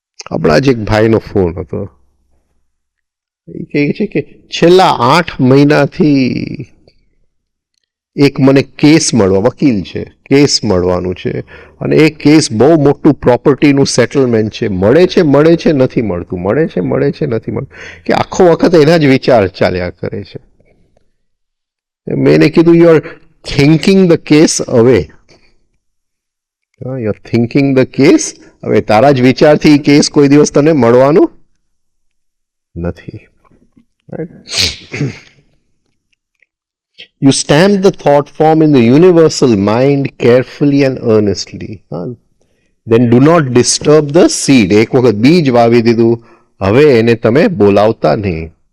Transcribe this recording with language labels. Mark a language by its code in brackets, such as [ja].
[gu] હમણાં જ એક ભાઈનો ફોન હતો, એ કહે છે કે છેલ્લા 8 મહિનાથી એક મને કેસ મળવા, વકીલ છે, કેસ મળવાનું છે, અને એ કેસ બહુ મોટું પ્રોપર્ટીનું સેટલમેન્ટ છે, મળે છે નથી મળતું, મળે છે નથી મળતું, કે આખો વખત એના જ વિચાર ચાલ્યા કરે છે. મેં એને કીધું [en] You are thinking the case away. You are thinking the case. [gu] હવે તારા જ વિચારથી કેસ કોઈ દિવસ તને મળવાનું નથી. [en] You stamp the thought form in the universal mind carefully and earnestly. Then do not disturb the seed. [gu] એક વખત બીજ વાવી દીધું, હવે એને તમે બોલાવતા નહીં.